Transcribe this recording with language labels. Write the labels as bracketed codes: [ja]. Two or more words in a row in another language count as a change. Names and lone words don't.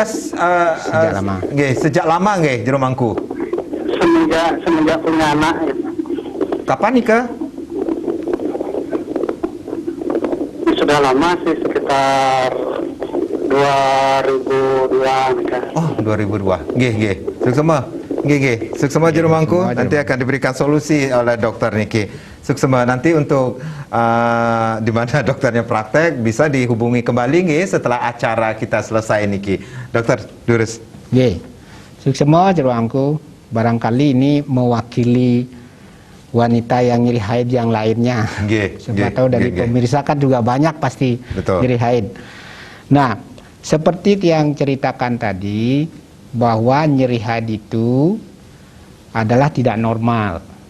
[id] sejak lama. Sejak lama nggih Jerumangku. Semenjak punya anak. Kapan nikah? Sudah lama sih, sekitar 2002 nikah. [ban] Oh, 2002. Nggih. Suksema. Nggih. Suksema Jerumangku. [id] Nanti akan diberikan solusi oleh dokter niki. Suksema nanti untuk di mana dokternya praktek bisa dihubungi kembali nggih setelah acara kita selesai niki. [ban] Dokter durus. Nggih. Suksema Jerumangku, [id] barangkali ini mewakili wanita yang nyeri haid yang lainnya. Siapa tahu dari pemirsa kan juga banyak pasti nyeri haid. Nah, seperti yang ceritakan tadi bahwa nyeri haid itu adalah tidak normal.